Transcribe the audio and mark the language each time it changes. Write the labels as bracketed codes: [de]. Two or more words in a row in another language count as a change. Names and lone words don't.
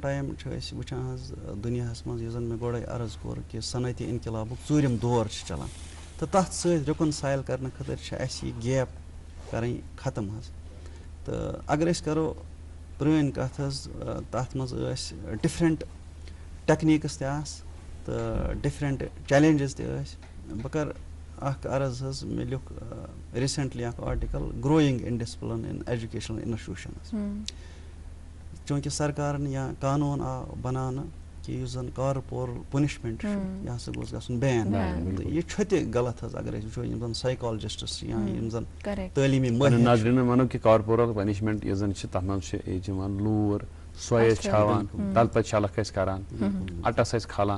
[ks] ٹایم چھِ أسۍ وٕچھان حظ دُنیاہس منٛز یُس زن مےٚ گۄڈے عرض کوٚر کہِ صنعتی انقلابُک 4م دور چھُ چلان تہٕ تتھ سۭتۍ رِکَنسایل کرنہٕ خٲطرٕ چھِ اَسہِ یہِ گیپ کرٕنۍ ختم حظ تہٕ اگر أسۍ کرو پرٲنۍ کتھ حظ تتھ منٛز ٲسۍ [en] different techniques [ks] تہِ آسہٕ تہٕ [en] different challenges [ks] تہِ ٲسۍ بہٕ کرٕ اکھ عرض حظ مےٚ لیوٗکھ ریٖسنٹلی اکھ آرٹِکل گرویِنگ ان ڈسپلن ان ایجوکیشنل انسٹِٹیوٗشنز چوٗنٛکہِ سرکارن یا قانوٗن آو بناونہٕ کہِ یُس زن [en] corporal punishment [ks] چھُ یہِ ہسا گوٚژھ گژھُن بین تہٕ یہِ چھُ تہِ غلط حظ اگر أسۍ وٕچھو یِم زن سایکالجسٹٕس چھِ یا یِم زن تعلیٖمی نظرِنہٕ وَنو کہِ [en] corporal punishment [ks] یُس زن چھِ تتھ منٛز چھِ ییٚتہِ یِوان لوٗر سۄے ٲسۍ چھاوان تلہٕ پتہٕ شلکھ ٲسۍ کران اٹس ٲسۍ کھالان